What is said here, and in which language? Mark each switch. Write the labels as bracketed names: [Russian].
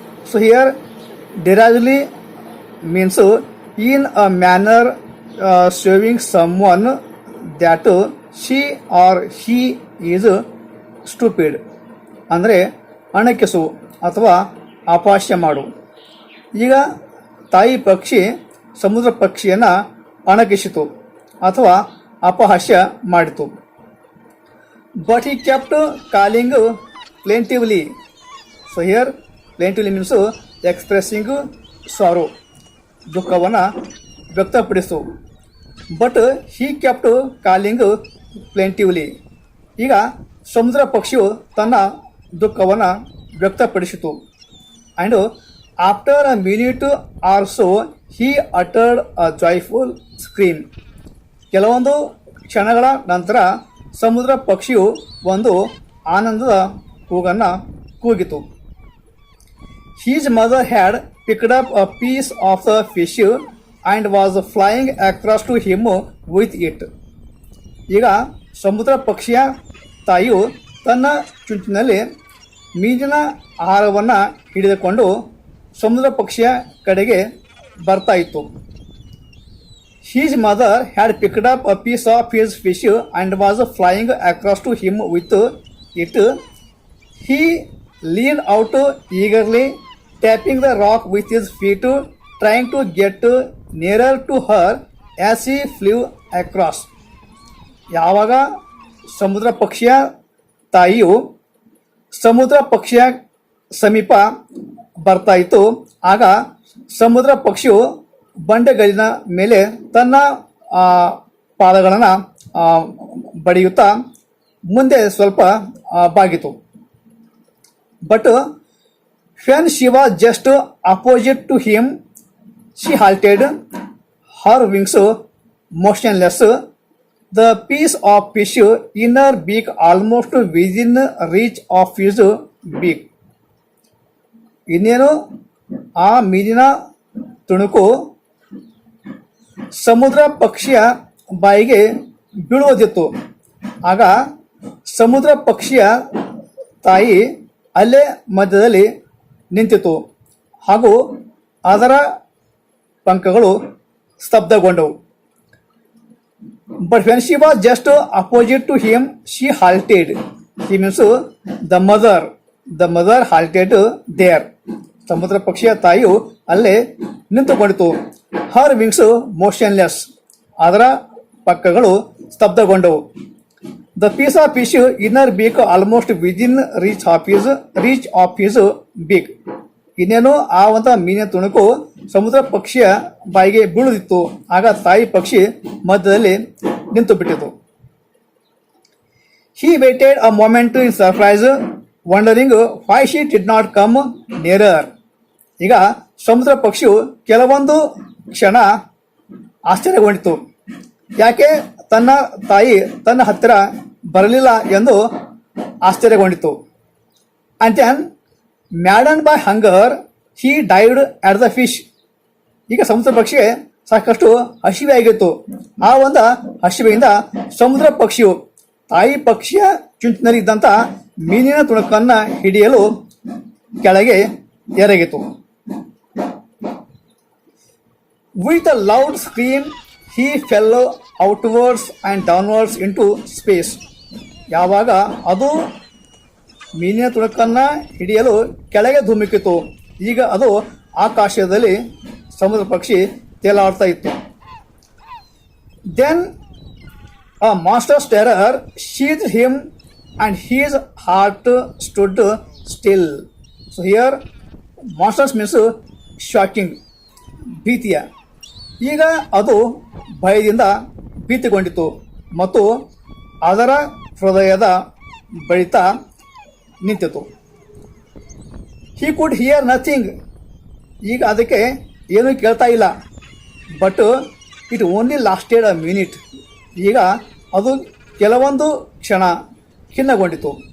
[English] So here derisively means in a manner showing someone that she or he is stupid. [Kannada] ಅಂದರೆ ಅಣಕಿಸು ಅಥವಾ ಅಪಹಾಸ್ಯ ಮಾಡು. ಈಗ ತಾಯಿ ಪಕ್ಷಿ ಸಮುದ್ರ ಪಕ್ಷಿಯನ್ನು ಅಣಕಿಸಿತು ಅಥವಾ ಅಪಹಾಸ್ಯ ಮಾಡಿತು. [English] But he kept calling plaintively. So here plaintively means expressing sorrow. [Kannada] ದುಃಖವನ್ನು ವ್ಯಕ್ತಪಡಿಸು. [English] But he kept calling plaintively. [Kannada] ಈಗ ಸಮುದ್ರ ಪಕ್ಷಿಯು ತನ್ನ ದುಃಖವನ್ನು ವ್ಯಕ್ತಪಡಿಸಿತು. [English] And after a minute or so he uttered a joyful scream. [Kannada] ಕೆಲವೊಂದು ಕ್ಷಣಗಳ ನಂತರ ಸಮುದ್ರ ಪಕ್ಷಿಯು ಒಂದು ಆನಂದದ ಕೂಗನ್ನು ಕೂಗಿತು. [English] His mother had picked up a piece of the fish and was flying across to him with it. [Kannada] ಈಗ ಸಮುದ್ರ ಪಕ್ಷಿಯ ತಾಯಿಯು ತನ್ನ ಚುಂಚಿನಲ್ಲಿ ಮೀನಿನ ಆಹಾರವನ್ನು ಹಿಡಿದುಕೊಂಡು ಸಮುದ್ರ ಪಕ್ಷಿಯ ಕಡೆಗೆ ಬರ್ತಾ ಇತ್ತು. [English] His mother had picked up a piece of his fish and was flying across to him with it. He leaned out eagerly, tapping the rock with his feet, trying to get nearer to her as he flew across. [Kannada] ಯಾವಾಗ ಸಮುದ್ರ ಪಕ್ಷಿಯ ತಾಯಿಯು ಸಮುದ್ರ ಪಕ್ಷಿಯ ಸಮೀಪ ಬರ್ತಾ ಇತ್ತು, ಆಗ ಸಮುದ್ರ ಪಕ್ಷಿಯು ಬಂಡೆಗಲ್ಲಿನ ಮೇಲೆ ತನ್ನ ಪಾದಗಳನ್ನು ಬಡಿಯುತ್ತಾ ಮುಂದೆ ಸ್ವಲ್ಪ ಬಾಗಿತು. [English] But when she was just opposite to him, she halted, her wings motionless, the piece of fish in her beak almost within reach of his beak. [Kannada] ಇನ್ನೇನು ಆ ಮೀನಿನ ತುಣುಕು ಸಮುದ್ರ ಪಕ್ಷಿಯ ಬಾಯಿಗೆ ಬೀಳುವುದಿತ್ತು. ಆಗ ಸಮುದ್ರ ಪಕ್ಷಿಯ ತಾಯಿ ಅಲ್ಲೇ ಮಧ್ಯದಲ್ಲಿ ನಿಂತಿತು ಹಾಗೂ ಅದರ ಪಂಖಗಳು ಸ್ತಬ್ಧಗೊಂಡವು. [English] But when she was just opposite to him she halted. He means the mother halted there. [Kannada] ಸಮುದ್ರ ಪಕ್ಷಿಯ ತಾಯಿಯು ಅಲ್ಲೇ ನಿಂತುಕೊಂಡಿತು. [English] Her wings motionless. [Kannada] ಅದರ ಪಕ್ಕಗಳು ಸ್ತಬ್ಧಗೊಂಡವು. [English] The piece of fish inner beak almost within reach of his beak. [Kannada] ಇನ್ನೇನು ಆ ಒಂದು ಮೀನಿನ ತುಣುಕು ಸಮುದ್ರ ಪಕ್ಷಿಯ ಬಾಯಿಗೆ ಬೀಳುದಿತ್ತು. ಆಗ ತಾಯಿ ಪಕ್ಷಿ ಮಧ್ಯದಲ್ಲಿ ನಿಂತು ಬಿಟ್ಟಿತು. [English] He waited a moment in surprise, wondering why she did not come nearer. [Kannada] ಈಗ ಸಮುದ್ರ ಪಕ್ಷಿಯು ಕೆಲವೊಂದು ಕ್ಷಣ ಆಶ್ಚರ್ಯಗೊಂಡಿತು. ಯಾಕೆ ತನ್ನ ತಾಯಿ ತನ್ನ ಹತ್ತಿರ ಬರಲಿಲ್ಲ ಎಂದು ಆಶ್ಚರ್ಯಗೊಂಡಿತು. [English] And then, maddened by hunger, he dived at the fish. [Kannada] ಈಗ ಸಮುದ್ರ ಪಕ್ಷಿಗೆ ಸಾಕಷ್ಟು ಹಸಿವೆ ಆಗಿತ್ತು. ಆ ಒಂದು ಹಸಿವೆಯಿಂದ ಸಮುದ್ರ ಪಕ್ಷಿಯು ತಾಯಿ ಪಕ್ಷಿಯ ಚುಂಚಿನಲ್ಲಿ ಇದ್ದಂಥ ಮೀನಿನ ತುಣುಕನ್ನು ಹಿಡಿಯಲು ಕೆಳಗೆ ಎರಗಿತು. [English] With a loud scream, he fell outwards and downwards into space. [Kannada] ಯಾವಾಗ ಅದು ಮೀನಿನ ತುಣುಕನ್ನು ಹಿಡಿಯಲು ಕೆಳಗೆ ಧುಮುಕಿತು, ಈಗ ಅದು ಆಕಾಶದಲ್ಲಿ ಸಮುದ್ರ ಪಕ್ಷಿ ತೇಲಾಡ್ತಾ ಇತ್ತು. [English] Then a monstrous terror seized him and his heart stood still. So here monstrous means shocking, [Kannada] ಭೀತಿಯ. ಈಗ ಅದು ಭಯದಿಂದ ಭೀತಿಗೊಂಡಿತು ಮತ್ತು ಅದರ ಹೃದಯದ ಬಡಿತ ನಿಂತಿತು. [English] He could hear nothing. [Kannada] ಈಗ ಅದಕ್ಕೆ ಏನೂ ಕೇಳ್ತಾ ಇಲ್ಲ. [English] But it only lasted a minute. [Kannada] ಈಗ ಅದು ಕೆಲವೊಂದು ಕ್ಷಣ ಖಿನ್ನಗೊಂಡಿತು.